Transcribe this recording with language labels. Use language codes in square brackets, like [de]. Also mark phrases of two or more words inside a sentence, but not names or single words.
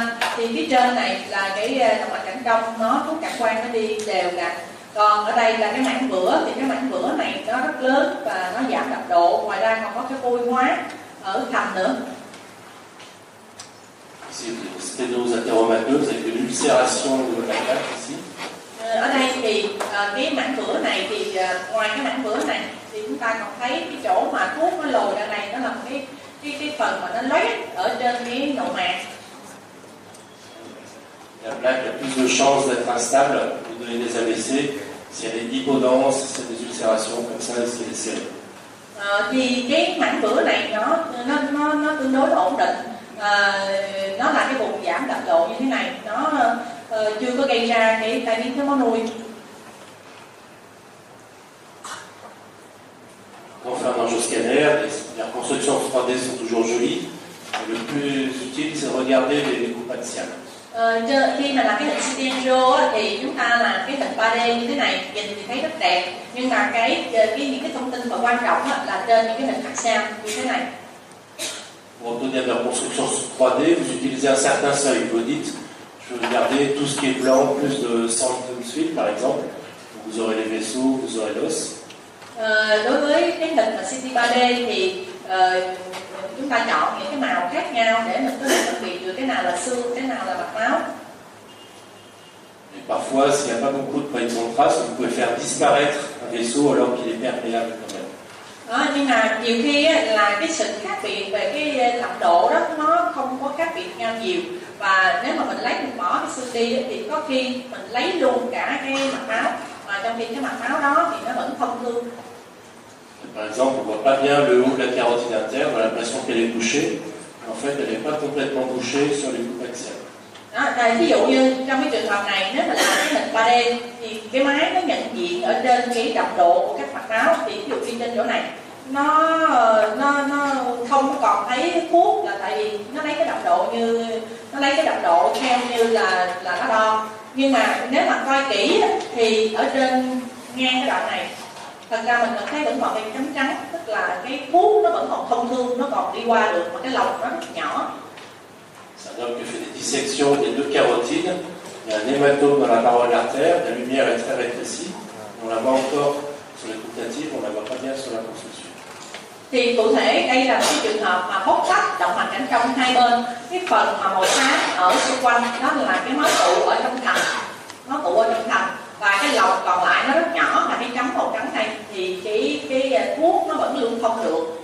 [vi] Thì phía trên này là cái động mạch cảnh trong, nó thuốc cản quang nó đi đều đặn. Còn ở đây là cái mảng vữa, thì cái mảng vữa này nó rất lớn và nó giảm đập độ. Ngoài ra còn có cái vôi hóa ở thành nữa. [fr] Ici, sténose athéromateuse avec une ulcération de la plaque ici. [vi] Ở đây thì cái mảng vữa này thì ngoài cái mảng vữa này thì chúng ta còn thấy cái chỗ mà thuốc nó lồi ra này, nó là một cái phần mà nó loét ở trên cái nội mạc. [fr] La plaque a plus de chances d'être instable, de donner des AVC, si elle est hypodense, si c'est des ulcérations comme ça, si elle est serrée. [vi] Thì cái mảng vữa này nó tương đối ổn định. Nó là cái vùng giảm đập độ như thế này, nó chưa có gây ra cái tai biến thiếu máu nuôi. [fr] Quand on fait un angioscanner, les reconstructions 3D sont toujours jolies. Le plus utile, c'est de regarder les coupes axiales. [vi] Khi mà làm cái hình CT angio thì chúng ta làm cái hình 3D như thế này, nhìn thì thấy rất đẹp, nhưng mà những cái thông tin mà quan trọng là trên những cái hình axial như thế này. [fr] Pour obtenir de la reconstruction 3D, vous utilisez un certain seuil. Vous dites, je veux regarder tout ce qui est blanc, plus de 100 fil par exemple. Vous aurez les vaisseaux, vous aurez l'os. [vi] Đối với cái hình mà CT 3D thì chúng ta chọn những cái màu khác nhau để mình có thể phân biệt được cái nào là xương, cái nào là mạch máu. [fr] Et parfois, s'il n'y a pas beaucoup de points de contraste, vous pouvez faire disparaître un vaisseau alors qu'il est perméable quand même. [vi] Nhưng mà nhiều khi là cái sự khác biệt về cái đậm độ đó nó không có khác biệt nhau nhiều, và nếu mà mình bỏ cái xương đi thì có khi mình lấy luôn cả cái mạch máu, mà trong khi cái mạch máu đó thì nó vẫn thông thương. [fr] Par exemple, on ne voit pas bien le haut de la carotide interne, on a l'impression qu'elle est bouchée. En fait, elle n'est pas complètement bouchée sur les coupes axiales. [vi] Ví dụ như trong cái trường hợp này, nếu mà làm cái hình 3D thì cái máy nó nhận diện ở trên cái đậm độ của các mạch máu, thì ví dụ như trên chỗ này nó không còn thấy thuốc, là tại vì nó lấy cái đậm độ theo như là nó đo. Nhưng mà nếu mà coi kỹ thì ở trên ngang cái đoạn này, thật ra mình thấy vẫn còn cái chấm trắng, tức là cái thuốc nó vẫn còn thông thương, nó còn đi qua được, mà cái lồng nó rất nhỏ. [fr] C'est un homme qui fait des dissections des deux carotides. Il y a un hématome dans la paroi de l'artère, la lumière est très rétrécie. On la voit encore sur les coupes natives, on ne la voit pas bien sur la construction. [vi] Thì cụ thể đây là cái trường hợp mà bóc tách động mạch cảnh trong hai bên, cái phần mà màu xám ở xung quanh đó là cái máu tụ ở trong thành, và cái lồng còn lại nó rất nhỏ là cái chấm màu trắng này, thì cái thuốc nó vẫn lưu thông được.